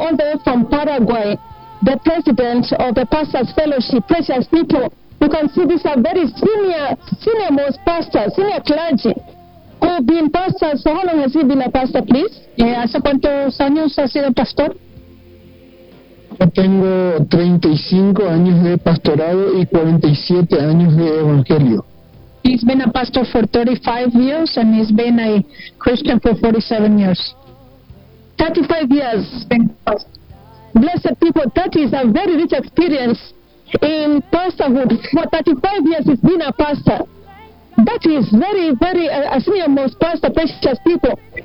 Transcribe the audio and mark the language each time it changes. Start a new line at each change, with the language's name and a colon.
English: All the way from Paraguay, the president of the Pastors Fellowship, precious people. You can see these are very senior most pastors, senior clergy who have been pastors. So how long has he been a pastor, please?
Spanish: ¿Hace cuántos años ha sido pastor? Yo tengo 35 años de pastorado y 47 años de evangelio.
English: He's been a pastor for 35 years and he's been a Christian for 47 years. 35 years. Blessed people, that is a very rich experience in pastorhood. For 35 years he's been a pastor. That is very, very, a senior most pastor, precious people.